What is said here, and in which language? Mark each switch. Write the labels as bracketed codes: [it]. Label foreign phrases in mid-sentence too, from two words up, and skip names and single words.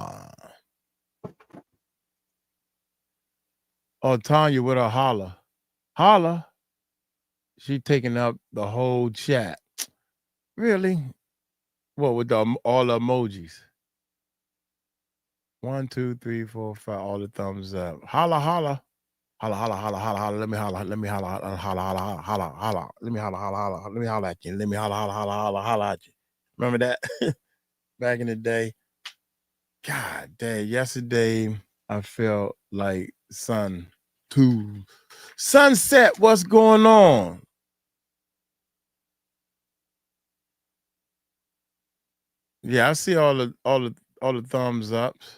[en] Oh, Tanya with a holla. Holla. She taking up the whole chat. Really? What, with all the emojis? 1, 2, 3, 4, 5. All the thumbs up. Holla, holla. Holla, holla, holla, holla, holla. Let me holla. Let me holla, holla, holla, holla, holla. Let me holla, holla, holla. Let me holla at you. Let me holla, holla, holla, holla, holla at you. Remember that? Back in the day. God dang, yesterday I felt like sunset. What's going on? Yeah, I see all the thumbs ups.